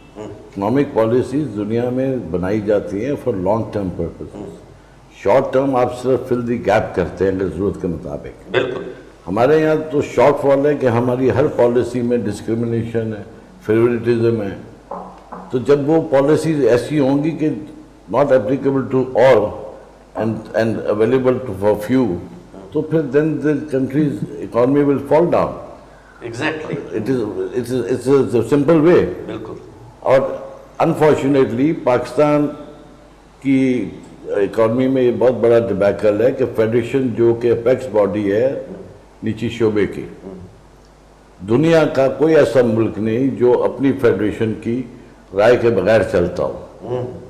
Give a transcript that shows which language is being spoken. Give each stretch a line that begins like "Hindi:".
Urdu: Economic policies دنیا میں بنائی جاتی ہیں
English: For long term purpose.
Urdu: Short term آپ صرف
English: fill the gap
Urdu: کرتے ہیں اگر ضرورت کے مطابق. بالکل. ہمارے یہاں تو شارٹ فال ہے کہ ہماری ہر پالیسی میں ڈسکرمنیشن ہے, فیوریٹزم ہے. تو جب وہ پالیسیز ایسی ہوں گی کہ
English: not applicable to all and available for few,
Urdu: تو پھر
English: then the country's economy will fall down. Exactly. It's a simple way.
Urdu: بالکل. اور unfortunately پاکستان کی اکانومی میں یہ بہت بڑا ڈیبیکل ہے کہ فیڈریشن جو کہ اپیکس باڈی ہے نیچی شعبے کی, دنیا کا کوئی ایسا ملک نہیں جو اپنی فیڈریشن کی رائے کے بغیر چلتا ہو.